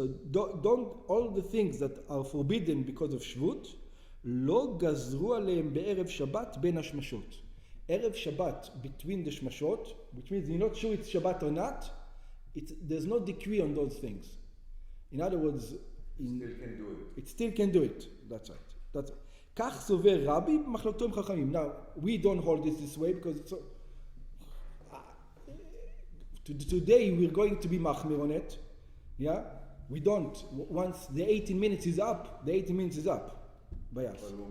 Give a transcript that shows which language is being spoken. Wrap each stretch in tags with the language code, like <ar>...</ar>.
<en>Don't all the things that are forbidden because of shvut,</en> <he>לא גזרו עליהם בערב שבת בין השמשות.</he> <en>ערב שבת between the shmashot, which means you're not sure it's Shabbat or not, there's no decree on those things. In other words, it still can do it. That's right.</en> <he>כך סובר רבי במחלוקתו עם חכמים.</he> <en>Now, we don't hold this way because it's today we're going to be machmir on it. Yeah? We don't. Once the 18 minutes is up, the 18 minutes is up. Bias.</en>